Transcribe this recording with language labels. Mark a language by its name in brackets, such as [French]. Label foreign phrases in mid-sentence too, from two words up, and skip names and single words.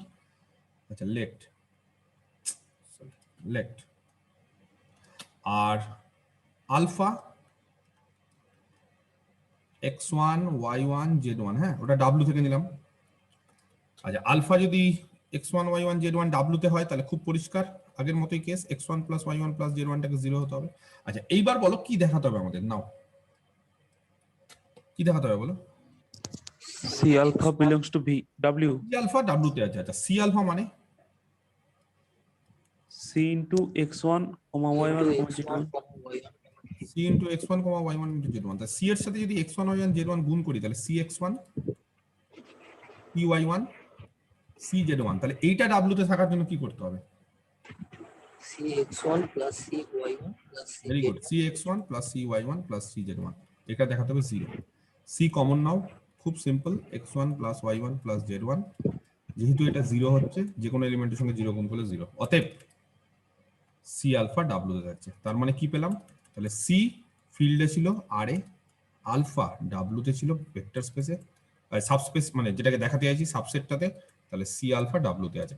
[Bangla] আচ্ছা, [English] let R alpha [Bangla] x1 y1 z1, হ্যাঁ, ওটা W থেকে নিলাম। আচ্ছা, আলফা যদি x1 y1 z1 W তে হয় তাহলে খুব পরিষ্কার, আগের মতোই কেস, [English] x1 plus y1 plus z1 [Bangla] টাকে 0 হতে হবে। আচ্ছা, এইবার বলো কি দেখাতে হবে আমাদের? নাও, কি দেখাতে হবে বলো? [English] C alpha belongs to V W. [Bangla] সি আলফা W তে আছে। আচ্ছা, সি আলফা মানে [English] C into x1, y1, z1. C into x1, y1 into z1. [Bangla] তাহলে সি এর সাথে যদি x1 y1 z1 গুণ করি তাহলে সি x1 সি y1 সি z1। তাহলে এইটা W তে থাকার জন্য কি করতে হবে? [English] cx1 plus cy1 plus very good, C x1 plus C y1 plus C z1, [Bangla] এটা দেখাতে হবে 0। [English] C common [Bangla] নাও, খুব সিম্পল, [English] x1 plus y1 plus z1, [Bangla] যেহেতু এটা 0 হচ্ছে, যে কোনো এলিমেন্টের সঙ্গে 0 গুণ করলে 0, অতএব সি আলফা ডাব্লু তে থাকছে। তার মানে কি পেলাম, তাহলে সি ফিল্ডে ছিল আর এ, আলফা ডাব্লু তে ছিল [English] vector space, [Bangla] সাবস্পেস মানে যেটাকে দেখাতে চাইছি সাবসেটটাতে, তাহলে সি আলফা ডাব্লু তে আছে।